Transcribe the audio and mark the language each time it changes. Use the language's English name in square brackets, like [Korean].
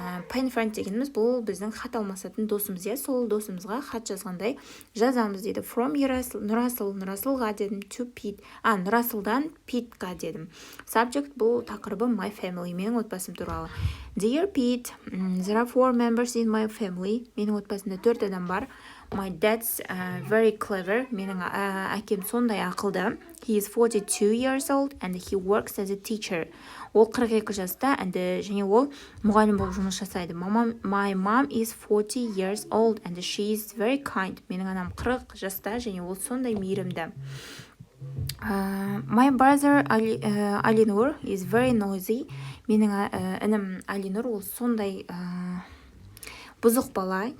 [Kazakh] Pen friend дегеніміз бұл біздің хат алмасатын досымыз, иә. Сол досымызға хат жазғандай жазамыз дейді. [English] From [Kazakh] Нұрасылға дедім, [English] to Pete. [Kazakh] Нұрасылдан Питқа дедім. Subject бұл тақырыбы [English] my family, [Kazakh] менің отбасым туралы. [English] Dear Pete, there are 4 members in my family. [Kazakh] Менің отбасымда 4 адам бар. [English] My dad's very clever. [Kazakh] Менің әкем сондай ақылды. [English] He is 42 years old and he works as a teacher. [Kazakh] Ол 42 жаста және ол мұғалім болып жұмыс жасайды. [English] My mom is 40 years old and she is very kind. [Kazakh] Менің анам 40 жаста және ол сондай мейірімді. [English] My brother Алинур is very noisy. [Kazakh] Менің інім Алинур ол сондай бұзық бала.